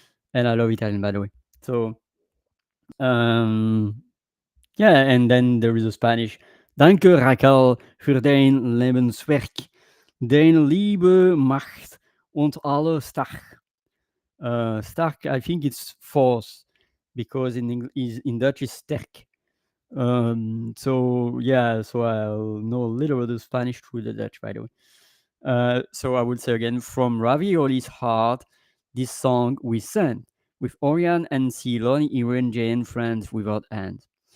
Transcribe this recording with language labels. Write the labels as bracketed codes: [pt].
[en] And I love Italian, by the way. So, yeah, and then there is a Spanish. [de] Danke, Raquel, für dein Lebenswerk. Deine Liebe, Macht und alle stark. [en] Stark, I think it's force, because in Dutch is sterk. So yeah, so I'll know a little bit of Spanish through the Dutch, by the way. So I would say again, from Ravioli's heart, this song we sent with Orion and Ceylon, Iran, Jane, friends without end.